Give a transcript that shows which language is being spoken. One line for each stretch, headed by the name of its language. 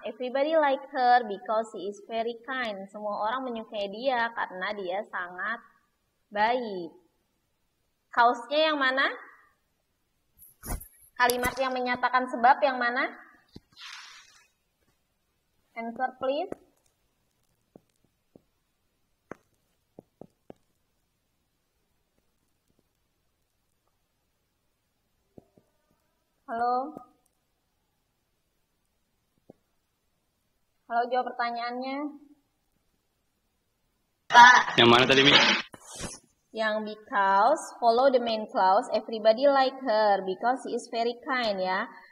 English: Everybody like her because she is very kind.
Indonesian: Semua orang menyukai dia karena dia sangat baik. Kausnya yang mana? Kalimat yang menyatakan sebab yang mana?
English: Answer please.
Indonesian: Halo? Halo, jawab pertanyaannya. Yang mana tadi, Mi?
English: Yang because, follow the main clause, everybody like her, because she is very kind ya.